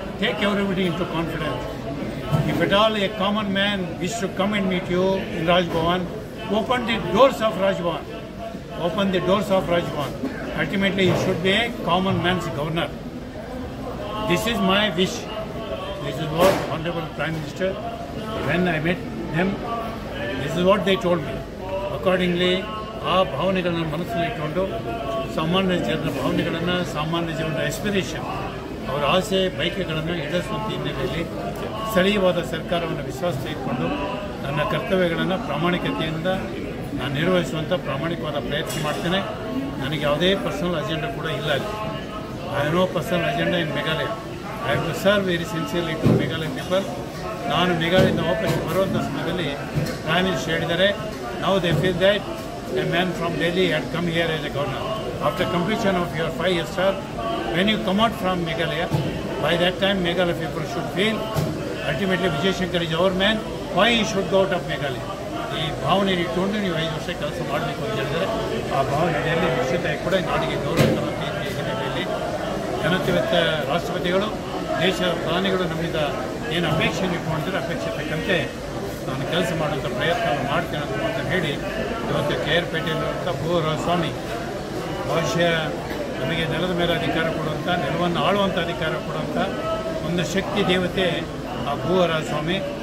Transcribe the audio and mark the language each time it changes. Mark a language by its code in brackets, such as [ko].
[en] Take everybody into confidence. If at all a common man wishes to come and meet you in Rajbhavan, open the doors of Rajbhavan. Open the doors of Rajbhavan. Ultimately, you should be a common man's governor. This is my wish. This is what Honorable Prime Minister, when I met them, this is what they told me. [kn] Accordingly, ಆ ಭಾವನೆಗಳನ್ನು ಮನಸ್ಸಲ್ಲಿ ಇಟ್ಟುಕೊಂಡು ಸಾಮಾನ್ಯ ಜನರ ಭಾವನೆಗಳನ್ನು, ಸಾಮಾನ್ಯ ಜನರ ಎಸ್ಪಿರೇಷನ್, ಅವರ ಆಸೆ ಬಯಕೆಗಳನ್ನು ಈಡೇರಿಸುವಂಥ ಹಿನ್ನೆಲೆಯಲ್ಲಿ ಸ್ಥಳೀಯವಾದ ಸರ್ಕಾರವನ್ನು ವಿಶ್ವಾಸ ತೆಗೆದುಕೊಂಡು ನನ್ನ ಕರ್ತವ್ಯಗಳನ್ನು ಪ್ರಾಮಾಣಿಕತೆಯಿಂದ ನಾನು ನಿರ್ವಹಿಸುವಂಥ ಪ್ರಾಮಾಣಿಕವಾದ ಪ್ರಯತ್ನ ಮಾಡ್ತೇನೆ. ನನಗೆ ಯಾವುದೇ ಪರ್ಸನಲ್ ಅಜೆಂಡಾ ಕೂಡ ಇಲ್ಲ. [en] I have no personal agenda in Meghalaya. I have to serve very sincerely to Meghalaya people. [kn] ನಾನು ಮೇಘಾಲಯದಿಂದ ವಾಪಸ್ ಬರುವಂಥ ಸಮಯದಲ್ಲಿ ಪ್ರೈಮ್ ಮಿನಿಸ್ಟರ್ ಹೇಳಿದ್ದಾರೆ, [en] now they feel that a man from Delhi had come here as a governor. After completion of your 5 years term, when you come out from Meghalaya, by that time Meghalaya people should feel ultimately Vijay Shankar is our man. Why he should go out of Meghalaya? The [kn] ಭಾವನೆ ಇಟ್ಟುಕೊಂಡು ನೀವು 5 ವರ್ಷ ಕೆಲಸ ಮಾಡಬೇಕು ಅಂತ ಹೇಳಿದರೆ ಆ ಭಾವನೆಯಲ್ಲಿ ನಿಶ್ಚಿತ ಕೂಡ ನಾಡಿಗೆ ಗೌರವ ತರುವ ಹಿನ್ನೆಲೆಯಲ್ಲಿ ಜನತೆವತ್ತ ರಾಷ್ಟ್ರಪತಿಗಳು ದೇಶದ ಪ್ರಧಾನಿಗಳು ನಮ್ಮಿಂದ ಏನು ಅಪೇಕ್ಷೆಯನ್ನು ಇಟ್ಕೊಂಡಿದ್ದಾರೆ ಅಪೇಕ್ಷೆ ತಕ್ಕಂತೆ ನಾನು ಕೆಲಸ ಮಾಡುವಂಥ ಪ್ರಯತ್ನವನ್ನು ಮಾಡ್ತೇನೆ ಅಂತ ಹೇಳಿ ಇವತ್ತು KR-ಪೇಟೆಯಲ್ಲಿರುವಂಥ ಭೂವರ ಸ್ವಾಮಿ ಬಹುಶಃ ನಮಗೆ ನೆಲದ ಮೇಲೆ ಅಧಿಕಾರ ಕೊಡುವಂಥ ನೆಲವನ್ನು ಆಳುವಂಥ ಅಧಿಕಾರ ಕೊಡುವಂಥ ಒಂದು ಶಕ್ತಿ ದೇವತೆ ಆ ಭೂವರ ಸ್ವಾಮಿ.